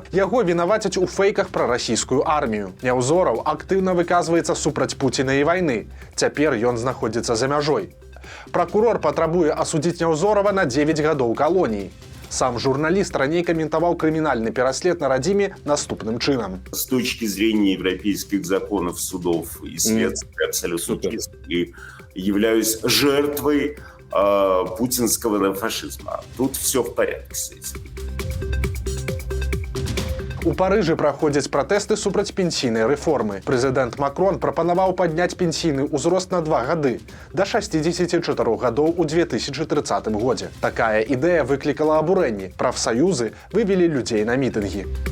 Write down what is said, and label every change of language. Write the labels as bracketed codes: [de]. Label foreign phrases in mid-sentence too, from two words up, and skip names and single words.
[be] Яго вінавацяць у фэйках пра расійскую армію. Неўзораў актыўна выказваецца супраць Пуціна і вайны. Цяпер ён знаходзіцца за мяжой. Пракурор патрабуе асудзіць Неўзорава на 9 гадоў калоніі. Сам журналіст раней каментаваў крымінальны пераслед на радзіме наступным чынам. [ru] С точки зрения европейских законов, судов и следствия абсолютно честно. И являюсь жертвой путинского фашизма. Тут все в порядке с этим. [be] У Парыжы праходзяць пратэсты супраць пенсійнай рэформы. Прэзідэнт Макрон прапанаваў падняць пенсійны ўзрост на 2 гады, да 64 гадоў у 2030 годзе. Такая ідэя выклікала абурэнні. Прафсаюзы вывелі людзей на мітынгі.